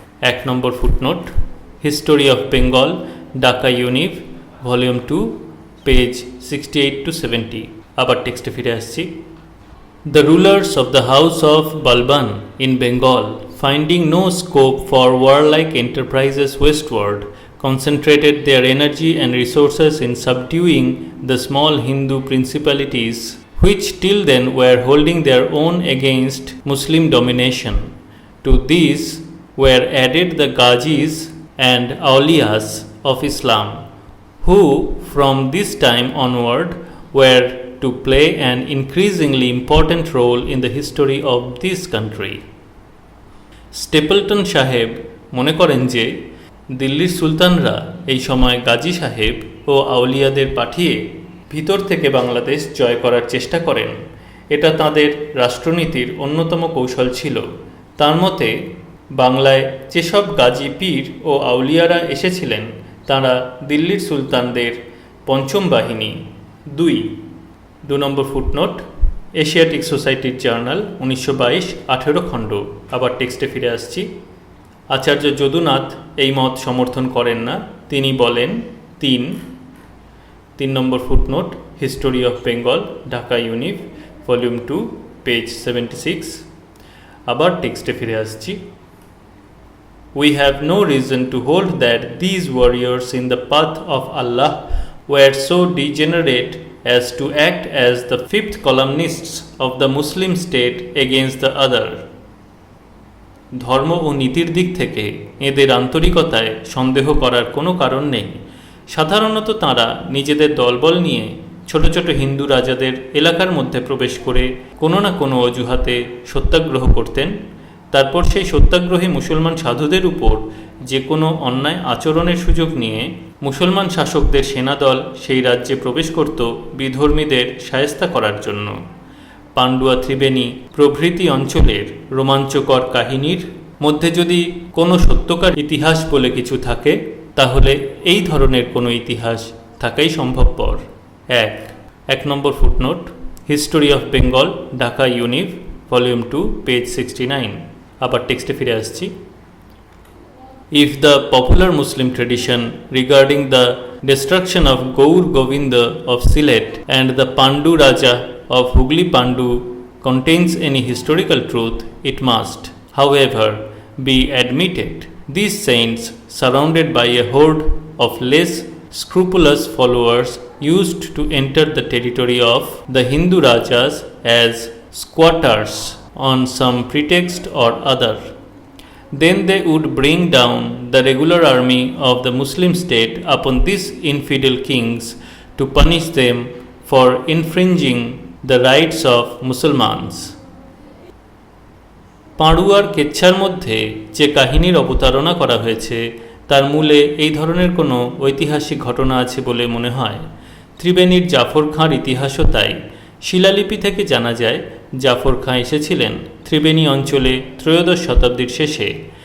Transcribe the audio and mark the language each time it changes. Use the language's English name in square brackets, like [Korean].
[Bangla] এক নম্বর footnote, history of Bengal, Dhaka univ, volume 2, page 68 to 70। আবার টেক্সটে ফিরে আসছি। [English] The rulers of the house of Balban in Bengal, finding no scope for warlike enterprises westward, concentrated their energy and resources in subduing the small Hindu principalities which till then were holding their own against Muslim domination. To these were added the Ghazis and Awliyas of Islam, who from this time onward were to play an increasingly important role in the history of this country. [Bangla] Stapleton সাহেব মনে করেন যে দিল্লির সুলতানরা এই সময় গাজী সাহেব ও আউলিয়াদের পাঠিয়ে ভিতর থেকে বাংলাদেশ জয় করার চেষ্টা করেন। এটা তাদের রাষ্ট্রনীতির অন্যতম কৌশল ছিল। তার মতে বাংলায় যেসব গাজী পীর ও আউলিয়ারা এসেছিলেন তারা দিল্লির সুলতানদের পঞ্চম বাহিনী। 2 নম্বর ফুটনোট, এশিয়াটিক সোসাইটির জার্নাল 1922, 18 খণ্ড। আবার টেক্সটে ফিরে আসছি। আচার্য যদুনাথ এই মত সমর্থন করেন না। তিনি বলেন 3 নম্বর footnote, history of Bengal, Dhaka univ, volume 2, page 76। আবার টেক্সটে ফিরে আসছি। [English] We have no reason to hold that these warriors in the path of Allah were so degenerate as to act as the fifth columnists of the Muslim state against the other. [Bangla] ধর্ম ও নীতির দিক থেকে এদের আন্তরিকতায় সন্দেহ করার কোনো কারণ নেই। সাধারণত তাঁরা নিজেদের দলবল নিয়ে ছোট ছোট হিন্দু রাজাদের এলাকার মধ্যে প্রবেশ করে কোনো না কোনো অজুহাতে সত্যাগ্রহ করতেন। তারপর সেই সত্যাগ্রহী মুসলমান সাধুদের উপর যে কোনো অন্যায় আচরণের সুযোগ নিয়ে মুসলমান শাসকদের সেনাদল সেই রাজ্যে প্রবেশ করত বিধর্মীদের শায়েস্তা করার জন্য। পান্ডুয়া, ত্রিবেণী প্রভৃতি অঞ্চলের রোমাঞ্চকর কাহিনীর মধ্যে যদি কোনো সত্যকার ইতিহাস বলে কিছু থাকে তাহলে এই ধরনের কোনো ইতিহাস থাকাই সম্ভবপর। 1 নম্বর footnote, history of Bengal, Dhaka univ, volume 2, page 69। আবার টেক্সটে ফিরে আসছি। [English] if the popular Muslim tradition regarding the destruction of Gaur Govinda of Sylhet and the Pandu Raja of Hugli Pandu contains any historical truth, it must, however, be admitted. These saints, surrounded by a horde of less scrupulous followers, used to enter the territory of the Hindu Rajas as squatters on some pretext or other. Then they would bring down the regular army of the Muslim state upon these infidel kings to punish them for infringing the rights of Muslims. [Bangla] পাঁড়ুয়ার কেচ্ছার মধ্যে যে কাহিনীর অবতারণা করা হয়েছে তার মূলে এই ধরনের কোনো ঐতিহাসিক ঘটনা আছে বলে মনে হয়। ত্রিবেণীর জাফর খাঁর ইতিহাসও তাই। শিলালিপি থেকে জানা যায় জাফর খাঁ এসেছিলেন ত্রিবেণী অঞ্চলে ত্রয়োদশ শতাব্দীর শেষে।